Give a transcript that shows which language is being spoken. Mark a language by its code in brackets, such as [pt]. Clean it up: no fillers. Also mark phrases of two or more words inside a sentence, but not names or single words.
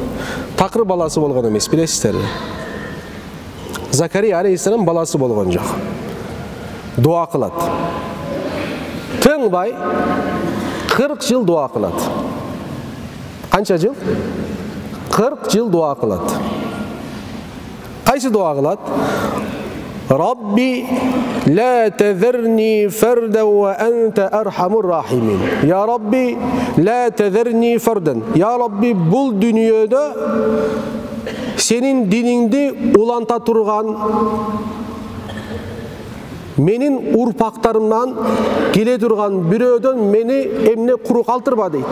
[ky] Такыр баласы болгон эмес, билесиздерби? Закария алейхиссалам баласы болгон жок. Дуа кылат. Тыңбай 40 жыл дуа кылат. Канча жыл? 40 жыл дуа кылат. Кайсы дуа кылат? [ar] رب لا تذرني فردا وأنت أرحم الراحمين. يا رب لا تذرني فردا. [ky] Я Рабби бул дүйнөдө сенин дининде уланта турган менин урпактарымдан келе турган бирөөдөн мени эмне куру калтырма дейди.